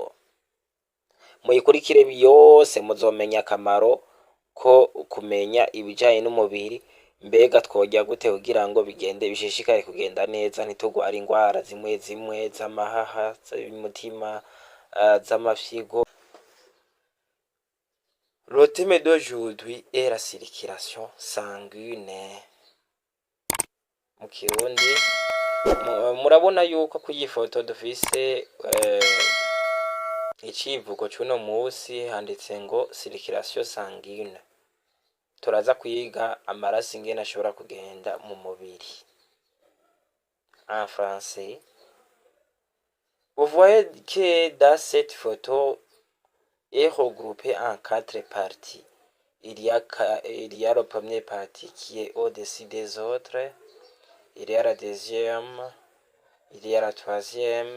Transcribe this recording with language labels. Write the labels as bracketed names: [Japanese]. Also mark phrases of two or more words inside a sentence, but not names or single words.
[Rundi] Muyikurikire yose muzomenya akamaro ko kumenya ibijanye n'umubiri, mbega tworya gute kugira ngo bigende bishishikare kugenda neza, ntitugware ingwara zimwe zimwe z'amahaha, z'umutima, z'amafyigo. [French] Le thème d'aujourd'hui est la circulation sanguine. [Rundi] Mu Kirundi murabona yuko kuyi foto dufise icivugo c'uno musi handitse ngo [French] circulation sanguine. [Rundi] Turaza kwiga amaraso ingene ashobora kugenda mu mubiri. [French] En français, vous voyez que dans cette photo est regroupé en 4 parties. Il y a la première partie qui est au-dessus des autres. Il y a la deuxième. Il y a la troisième.